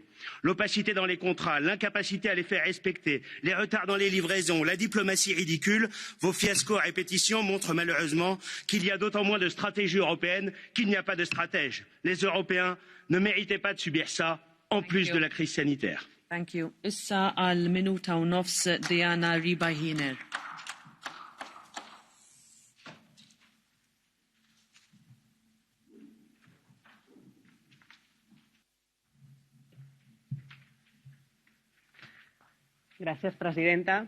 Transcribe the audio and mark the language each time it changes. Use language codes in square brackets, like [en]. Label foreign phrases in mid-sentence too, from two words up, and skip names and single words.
[fr] L'opacité dans les contrats, l'incapacité à les faire respecter, les retards dans les livraisons, la diplomatie ridicule, vos fiascos à répétition montrent malheureusement qu'il y a d'autant moins de stratégie européenne qu'il n'y a pas de stratège. Les Européens ne méritaient pas de subir ça, en plus de la crise sanitaire. [en] Thank you. [mt] Issa għal minuta u nofs Diana Ribajiner. [es] Gracias, presidenta.